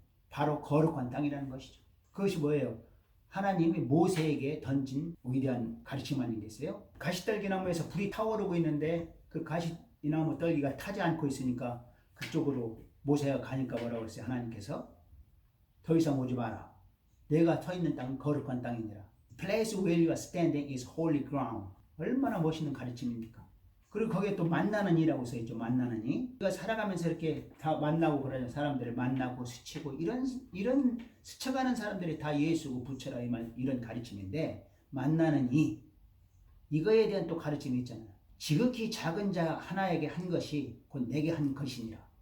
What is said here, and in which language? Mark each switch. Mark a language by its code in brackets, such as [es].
[ko] 바로 거룩한 땅이라는 것이죠. 그것이 뭐예요? 하나님이 모세에게 던진 위대한 가르침 아니겠어요? 가시떨기나무에서 불이 타오르고 있는데 그 가시나무 떨기가 타지 않고 있으니까 그쪽으로 모세가 가니까 뭐라고 했어요? 하나님께서 더 이상 오지 마라. 내가 서 있는 땅은 거룩한 땅이니라. [en] Place where you are standing is holy ground. [ko] 얼마나 멋있는 가르침입니까? 그리고 거기에 또 만나는 이라고 써있죠. 만나는 이. 우리가 살아가면서 이렇게 다 만나고 그러죠. 사람들을 만나고 스치고 이런 스쳐가는 사람들이 다 예수고 부처라 이런 가르침인데 만나는 이. 이거에 대한 또 가르침이 있잖아요. 지극히 작은 자 하나에게 한 것이 곧 내게 한 것이니라.